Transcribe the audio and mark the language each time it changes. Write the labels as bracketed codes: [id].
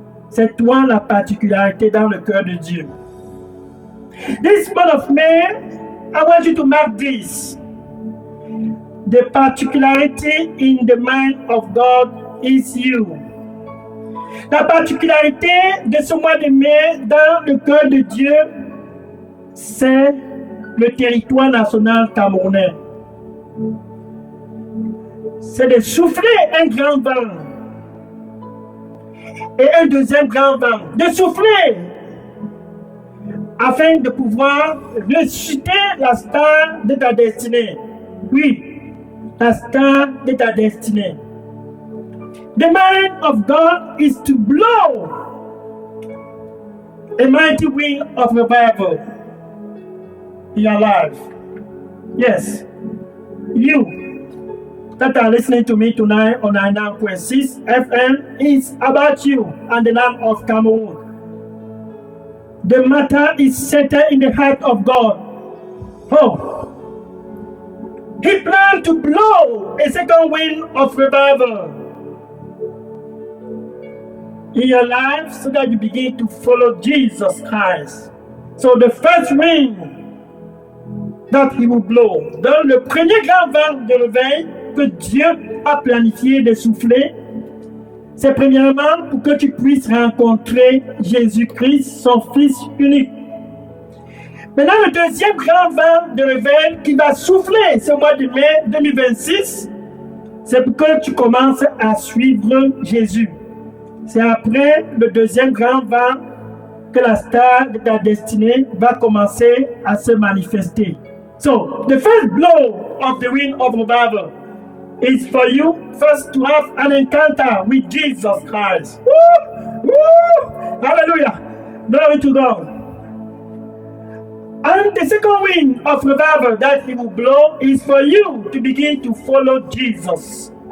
[fr] C'est toi la particularité dans le cœur de Dieu. [en] This month of May, I want you to mark this. The particularity in the mind of God is you. [fr] La particularité de ce mois de mai dans le cœur de Dieu, c'est le territoire national camerounais. C'est de souffler un grand vent et un deuxième grand vent. De souffler afin de pouvoir ressusciter la star de ta destinée. Oui, la star de ta destinée. [en] The mind of God is to blow a mighty wind of revival in your life. Yes, you that are listening to me tonight on 99.6 FM, is about you and the land of Cameroon. The matter is settled in the heart of God. Oh, He planned to blow a second wind of revival in your life so that you begin to follow Jesus Christ. So the first wind that He will blow, [fr] dans le premier grand vent de réveil que Dieu a planifié de souffler, c'est premièrement pour que tu puisses rencontrer Jésus-Christ, son Fils unique. Maintenant, le deuxième grand vent de réveil qui va souffler ce mois de mai 2026, c'est pour que tu commences à suivre Jésus. C'est après le deuxième grand vent que la star de ta destinée va commencer à se manifester. [en] So, the first blow of the wind of revival is for you first to have an encounter with Jesus Christ. Woo! Woo! Hallelujah! Glory to God. And the second wind of revival that He will blow is for you to begin to follow Jesus.